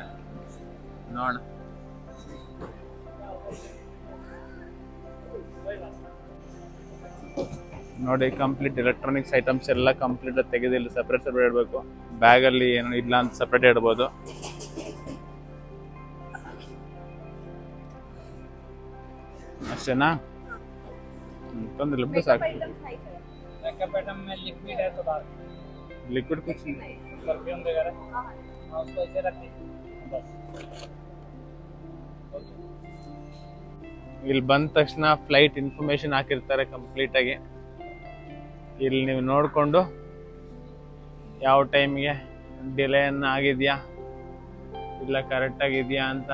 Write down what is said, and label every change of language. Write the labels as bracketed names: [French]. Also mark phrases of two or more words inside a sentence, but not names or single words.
[Kannada] ನೋಡ, ನೋಡಿ [English] complete electronics items [Kannada] ಎಲ್ಲ ಕಂಪ್ಲೀಟ್ ತೆಗೆದು ಇಲ್ಲಿ ಸಪ್ರೇಟ್ ಇಡಬೇಕು. ಬ್ಯಾಗಲ್ಲಿ ಏನೋ ಇಲ್ಲ ಅಂತ ಸಪ್ರೇಟ್ ಇಡ್ಬೋದು. ಅಷ್ಟೇನಾ? ತೊಂದ್ರೆ ಇಲ್ಲ, ಸಾಕು. [Hindi] लिक्विड कुछ नहीं, परफ्यूम वगैरह हाँ उसको ऐसे रख दे बस. [Kannada] ಇಲ್ಲಿ ಬಂದ ತಕ್ಷಣ [English] flight information [Kannada] ಹಾಕಿರ್ತಾರೆ ಕಂಪ್ಲೀಟಾಗಿ. ಇಲ್ಲಿ ನೀವು ನೋಡಿಕೊಂಡು ಯಾವ ಟೈಮ್ಗೆ ಡಿಲೇ ಆಗಿದೆಯಾ ಇಲ್ಲ ಕರೆಕ್ಟಾಗಿದೆಯಾ ಅಂತ.